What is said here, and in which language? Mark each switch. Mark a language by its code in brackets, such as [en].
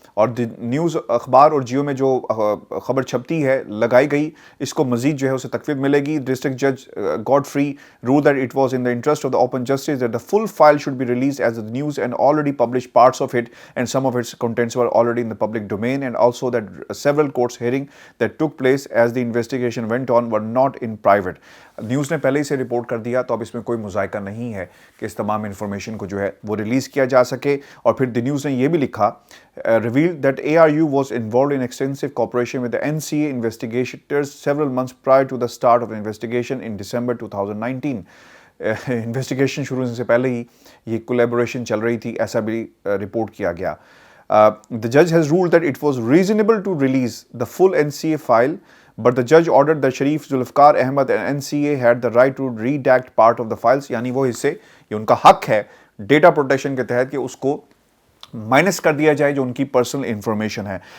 [ur] اور نیوز اخبار اور جیو میں جو خبر چھپتی ہے لگائی گئی, اس کو مزید جو ہے اسے تقویت ملے گی. [en] District جج God free ruled that it was in the interest of the open justice that the full file should be released as the news and already published parts of it and some of its contents were already in the public domain, and also that several courts hearing that took place as the investigation went on were not in private. [ur] News نے پہلے ہی سے report کر دیا, تو اب اس میں کوئی مذائقہ نہیں ہے کہ اس تمام انفارمیشن کو جو ہے وہ ریلیز کیا جا سکے. اور پھر دی نیوز نے یہ بھی لکھا [en] revealed that ARU was involved in extensive cooperation with the NCA investigators several months prior to the start of the investigation in December 2019. [ur] Investigation شروع ہونے سے پہلے ہی یہ کولیبوریشن چل رہی تھی, ایسا بھی رپورٹ کیا گیا. [en] The judge has ruled that it was reasonable to release the full NCA file, but the judge ordered that Sharif, Zulfikar Ahmed and NCA had the right to redact part of the files. [ur] یعنی وہ حصے, یہ ان کا حق ہے data protection کے تحت کہ اس کو مائنس کر دیا جائے جو ان کی پرسنل انفارمیشن ہے.